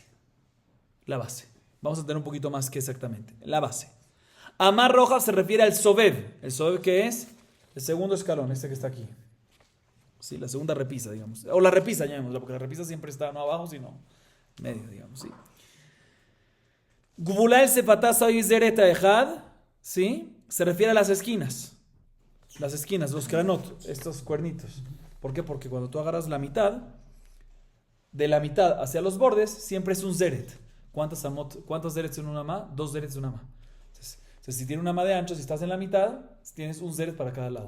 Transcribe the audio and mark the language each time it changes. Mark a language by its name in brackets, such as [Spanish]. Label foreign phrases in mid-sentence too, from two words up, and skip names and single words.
[Spanish] La base. Vamos a tener un poquito más que exactamente. La base. Amá roja se refiere al sobev. ¿El sobev qué es? El segundo escalón, este que está aquí. Sí, la segunda repisa, digamos. O la repisa, llamémosla, porque la repisa siempre está no abajo, sino medio, digamos. ¿Sí? [Hebrew] גבול שפתה סביב זרת אחד, [Spanish] ¿sí? Se refiere a las esquinas. Las esquinas, los kranot, estos cuernitos. ¿Por qué? Porque cuando tú agarras la mitad, de la mitad hacia los bordes, siempre es un zeret. ¿Cuántos zerets en una amá? 2 zerets en una amá. Entonces, si tiene una amá de ancho, si estás en la mitad, tienes un zeret para cada lado.